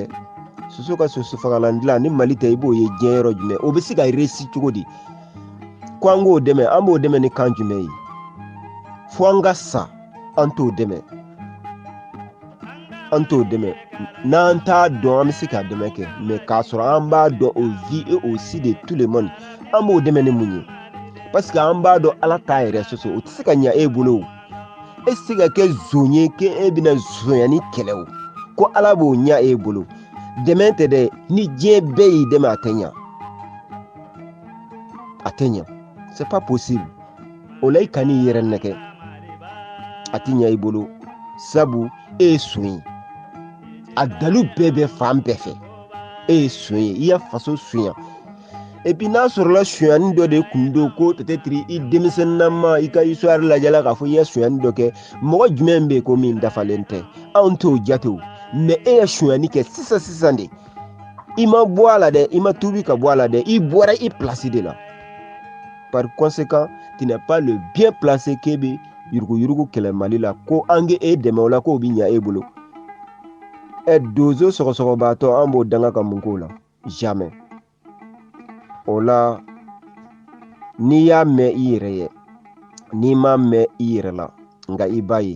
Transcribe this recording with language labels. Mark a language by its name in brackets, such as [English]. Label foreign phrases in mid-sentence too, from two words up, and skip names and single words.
[Bambara] Soso ka soso fagalan dilan ni Mali tɛ, i b'o ye diɲɛ yɔrɔ jumɛn? O bɛ se ka réussi cogo di? Ko an k'o dɛmɛ, an b'o dɛmɛ ni kan jumɛn ye? Fo an ka sa, an t'o dɛmɛ. An t'o dɛmɛ. N'an t'a dɔn, an bɛ se k'a dɛmɛ kɛ. [French] Mais [Bambara] k'a sɔrɔ an b'a dɔn [French] au vu et au su de tout le monde, [Bambara] an b'o dɛmɛ ni mun ye? [French] Parce que [Bambara] an b'a dɔn Ala t'a yɛrɛ sɔsɔ, o tɛ se ka ɲɛ e bolo o. E tɛ se ka kɛ zon ye k'e bɛna zonyani kɛlɛ o. Ko Ala b'o ɲɛ e bolo. Dɛmɛ tɛ dɛ, ni diɲɛ bɛɛ y'i dɛmɛ a tɛ ɲɛ. A tɛ ɲɛ. [French] C'est pas possible. [Bambara] O la i kan'i yɛrɛ nɛgɛ. A tɛ ɲɛ i bolo. Sabu e ye son ye. A dalu bɛɛ bɛ fan bɛɛ fɛ. E ye son ye. I ya faso sonya. [French] Et puis [Bambara] n'a sɔrɔla sonyani dɔ de kun don ko peut-être i denmisɛnninama i ka histoire lajɛla k'a fɔ i ye sonyani dɔ kɛ, mɔgɔ jumɛn bɛ yen ko min dafalen tɛ? Anw t'o jate o. Mais e ye sonyani kɛ sisan de. I ma bɔ a la dɛ, i ma tuubi ka bɔ a la dɛ, i bɔra i place de la. [French] Par conséquent, tu n'es pas le bien placé [Bambara] k'e bɛ yurugu kɛlɛ Mali la, ko an k'e dɛmɛ o la k'o bɛ ɲɛ e bolo. Dozo sɔgɔsɔgɔbaatɔ an b'o danga ka mun k'o la? Jamais. O la n'i y'a mɛn i yɛrɛ ye, n'i m'a mɛn i yɛrɛ la, nka i b'a ye.